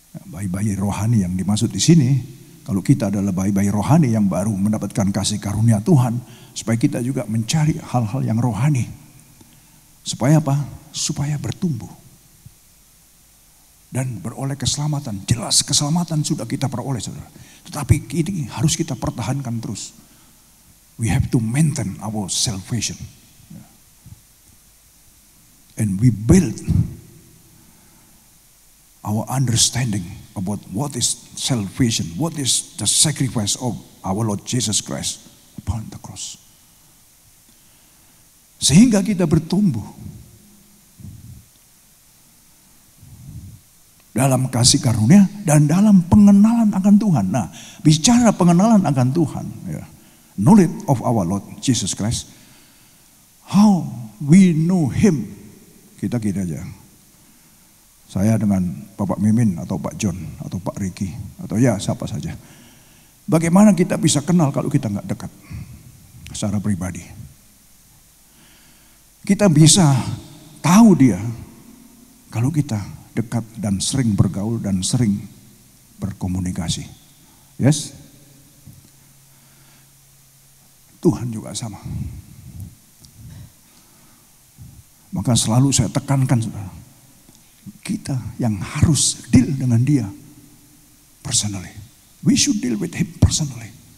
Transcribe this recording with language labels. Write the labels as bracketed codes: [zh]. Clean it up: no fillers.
[id] Bayi-bayi rohani yang dimaksud di sini, kalau kita adalah bayi-bayi rohani yang baru mendapatkan kasih karunia Tuhan, supaya kita juga mencari hal-hal yang rohani. Supaya apa? Supaya bertumbuh. Dan beroleh keselamatan. Jelas keselamatan sudah kita peroleh, saudara. Tetapi ini harus kita pertahankan terus. [en] We have to maintain our salvation. And we build our understanding about what is salvation. What is the sacrifice of our Lord Jesus Christ upon the cross. [id] Sehingga kita bertumbuh dalam kasih karunia dan dalam pengenalan akan Tuhan. Nah, bicara pengenalan akan Tuhan, ya, [en] knowledge of our Lord Jesus Christ, how we know Him. [id] Kita gini aja. Saya dengan Bapak Mimin atau Pak John atau Pak Ricky atau ya siapa saja. Bagaimana kita bisa kenal kalau kita nggak dekat secara pribadi? Kita bisa tahu dia kalau kita dekat dan sering bergaul dan sering berkomunikasi. [en] Yes? [id] Tuhan juga sama. Maka selalu saya tekankan, saudara, kita yang harus deal dengan dia personally. We should deal with him personally.